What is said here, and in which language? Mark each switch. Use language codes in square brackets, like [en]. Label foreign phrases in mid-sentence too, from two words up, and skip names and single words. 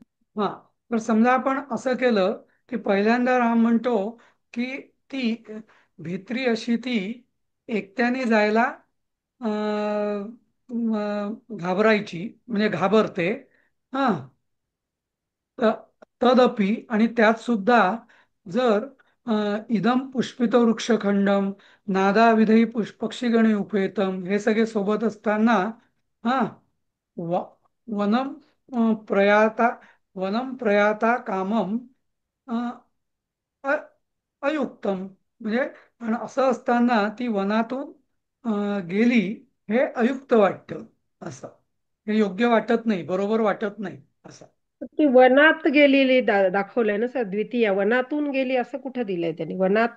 [mr] हा तर समजा आपण असं केलं की पहिल्यांदा राम म्हणतो की ती भित्री अशी ती एकट्याने जायला घाबरायची, म्हणजे घाबरते. हा तदपि, आणि त्यात सुद्धा जर [sa] इदम पुष्पित वृक्षखंडम नादाविधई पक्षीगणे उपेतम [mr] हे सगळे सोबत असताना, हा व- [sa] वनम प्रयाता वनम प्रयाता कामम अ, अ- अयुक्तम. [mr] म्हणजे आणि असं असताना ती वनातून गेली, हे अयुक्त वाटतं. असं हे योग्य वाटत नाही, बरोबर वाटत नाही असं. ती वनात गेलेली दाखवलंय ना सर, द्वितीय वनातून गेली असं कुठं दिलंय त्यांनी? वनात